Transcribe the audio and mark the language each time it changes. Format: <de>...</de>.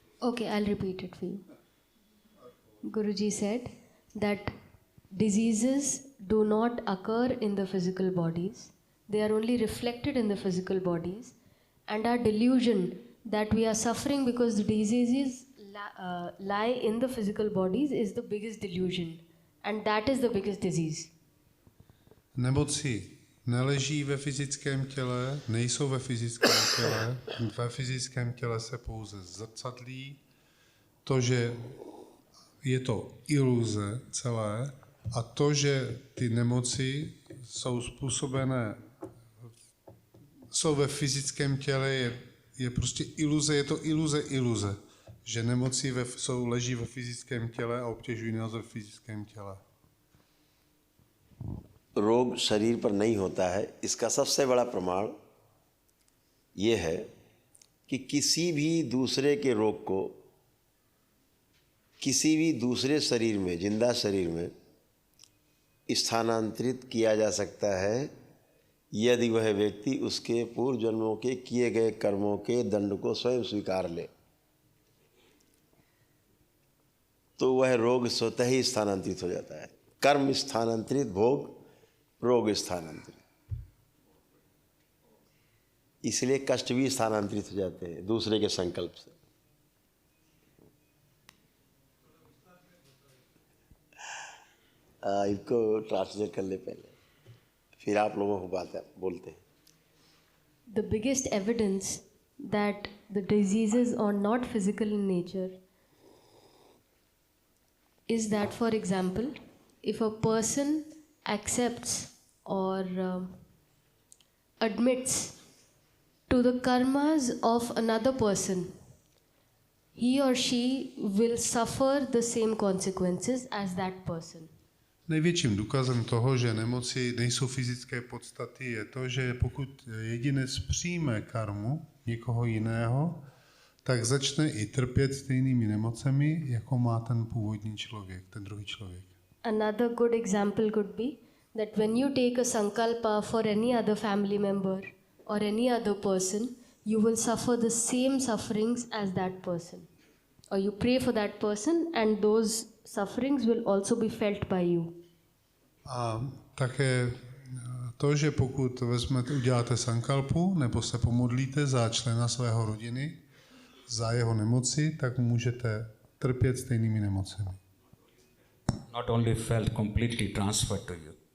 <en>Okay, I'll repeat it for you. Guruji said that diseases do not occur in the physical bodies. They are only reflected in the physical bodies. And our delusion that we are suffering because the diseases lie in the physical bodies is the biggest delusion. And that is the biggest disease.</en> <cs>Nemoci neleží ve fyzickém těle, nejsou ve fyzickém těle. Ve fyzickém těle se pouze zrcadlí to, že je to iluze celé a to, že ty nemoci jsou způsobené, jsou ve fyzickém těle, je prostě iluze, je to iluze, že nemoci leží ve fyzickém těle a obtěžují nás ve fyzickém těle.</cs> <hi>रोग शरीर पर नहीं होता है, इसका सबसे बड़ा प्रमाण ये है कि किसी भी दूसरे के रोग को किसी भी दूसरे शरीर में, जिंदा शरीर में स्थानांतरित किया जा सकता है यदि वह व्यक्ति उसके पूर्व जन्मों के किए गए कर्मों के दंड को स्वयं स्वीकार ले, तो वह रोग स्वतः ही स्थानांतरित हो जाता है। कर्म स्थानांतरित, भोग रोग स्थानांतरित। इसलिए कष्ट भी स्थानांतरित हो जाते हैं दूसरे के संकल्प से। इनको ट्रांसलेट कर ले पहले, फिर आप लोगों को बोलते हैं।</hi> <en>The biggest evidence that the diseases are not physical in nature is that, for example, if a person accepts or admits to the karmas of another person, he or she will suffer the same consequences as that person.</en> <cs>Největším důkazem toho, že nemoci nejsou fyzické podstaty, je to, že pokud jedinec přijme karmu někoho jiného, tak začne i trpět stejnými nemocemi, jako má ten původní člověk, ten druhý člověk.</cs> <en>Another good example could be that when you take a sankalpa for any other family member or any other person, you will suffer the same sufferings as that person. Or you pray for that person and those sufferings will also be felt by you.</en> <cs>A také to, že pokud uděláte sankalpu nebo se pomodlíte za člena svého rodiny, za jeho nemoci, tak můžete trpět stejnými nemocemi.</cs> <en>Not only felt, completely transferred to you.</en>